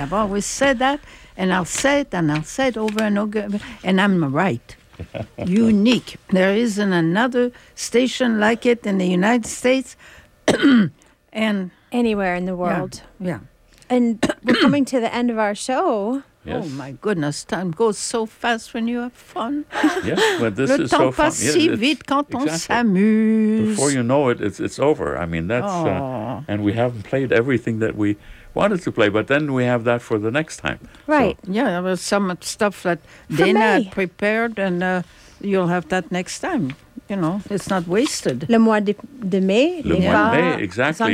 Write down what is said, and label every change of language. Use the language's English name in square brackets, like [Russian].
[English] I've always said that, and I'll say it, and I'll say it over and over, and I'm right. Unique. There isn't another station like it in the United States and anywhere in the world. Yeah. And we're coming to the end of our show. Yes. Oh, my goodness. Time goes so fast when you have fun. Yes, but this is so fun. [French] Le temps passe si vite quand on s'amuse. [English] Before you know it, it's over. I mean, that's... And we haven't played everything that we wanted to play, but then we have that for the next time. Right. So. Yeah, there was some stuff that Dana had prepared, and you'll have that next time. You know, it's not wasted. [French] Le mois de mai. Le mois de mai, [English] exactly.